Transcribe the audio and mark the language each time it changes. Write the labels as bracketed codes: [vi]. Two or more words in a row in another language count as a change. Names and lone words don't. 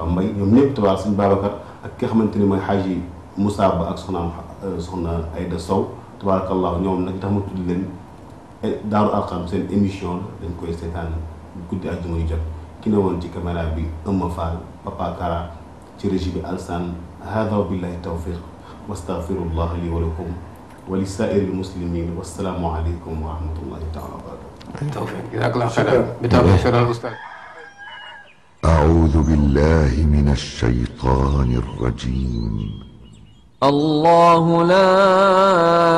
[wo] Mbaye ñoom ñëpp tabaar suñu Babacar ak ki nga xamante ni mooy Hadji Moussa Ba ak soxna Aïda Sow tabarakallah ñoom nag tax ma tudd leen Daaru Arqam seen émission la dañ koy seetaan guddi àjjuma yu jot ki ne woon ci caméra bi Eumma Fall Papa Kara ci régie bi Alsane [ar] هذا وبالله التوفيق وأستغفر الله لي ولكم ولسائر المسلمين والسلام عليكم ورحمة الله تعالى وبركاته. توفيق جزاك الله خيرا بالتوفيق أستاذ. أعوذ بالله من الشيطان الرجيم الله لا